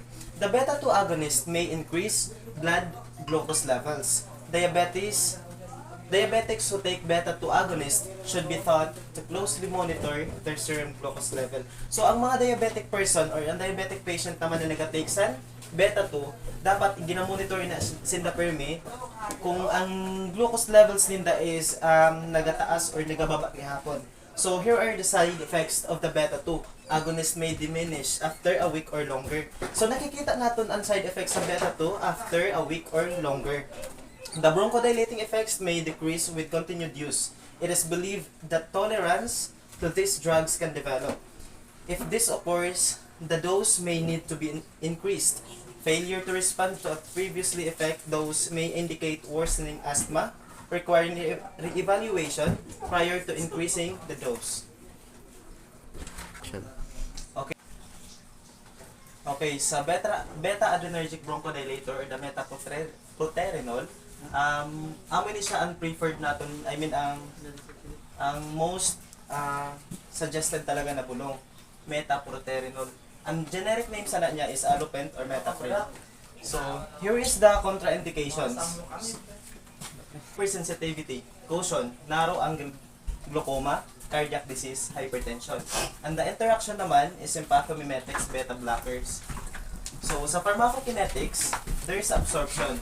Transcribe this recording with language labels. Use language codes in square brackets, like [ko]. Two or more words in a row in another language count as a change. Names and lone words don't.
[en] The beta-2 agonist may increase blood glucose levels. Diabetics who take beta-2 agonist should be thought to closely monitor their serum glucose level. So, [hil] ang mga [en] diabetic person or [hil] ang [en] diabetic patient [hil] naman na nag-take sa beta-2, dapat ginamonitor na sinda permi kung ang [en] glucose levels [hil] ninda is nagataas or nagababa gihapon. [en] So, here are the side effects of the beta-2. Agonist may diminish after a week or longer. So, [tl] nakikita natin ang [en] side effects [tl] sa beta-2 [en] after a week or longer. The bronchodilating effects may decrease with continued use. It is believed that tolerance to these drugs can develop. If this occurs, the dose may need to be increased. Failure to respond to a previously effect dose may indicate worsening asthma, requiring re-evaluation prior to increasing the dose. [hil] Okay, sa [en] beta-adrenergic bronchodilator or the metaproterenol, [hil] amo ni siya ang preferred naton, ang [en] most suggested [hil] talaga na bulong, metaproterenol. Ang [en] generic name [hil] sana niya is alopent or metaprin. [en] So, here is the contraindications. Hypersensitivity, caution, narrow angle glaucoma, cardiac disease, hypertension. And the interaction naman is sympathomimetics, beta blockers. So, sa pharmacokinetics, there is absorption.